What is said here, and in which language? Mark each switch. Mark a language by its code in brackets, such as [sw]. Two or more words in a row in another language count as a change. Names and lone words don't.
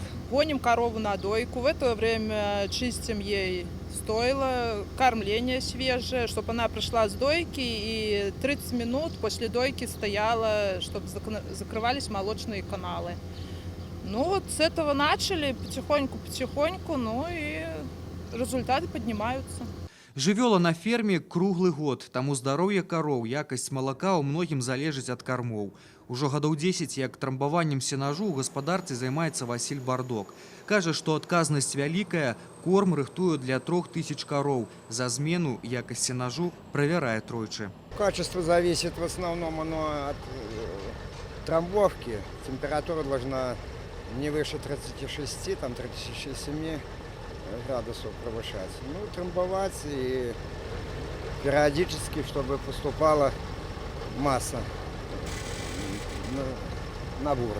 [ru] Гоним корову на дойку, в это время чистим ей стойло, кормление свежее, чтобы она пришла с дойки и 30 минут после дойки стояла, чтобы закрывались молочные каналы. Ну вот с этого начали потихоньку, ну и результаты поднимаются. [be] Жывёла на ферме круглы год, таму здароўе кароў, якасць малака ў многім залежыць ад кармоў. Ужо гадоў 10, як трамбаваннем сенажу ў гаспадарцы займаецца Васіль Бардок. Кажа, што адказнасць вялікая, корм рыхтуе для 3000 кароў. За змену якасць сенажу правярае тройчы. [ru] Качество зависит в основном от трамбовки. Температура должна не выше 36, там 37 градусов повышать. Ну, трамбовать и периодически, чтобы поступала масса на борт.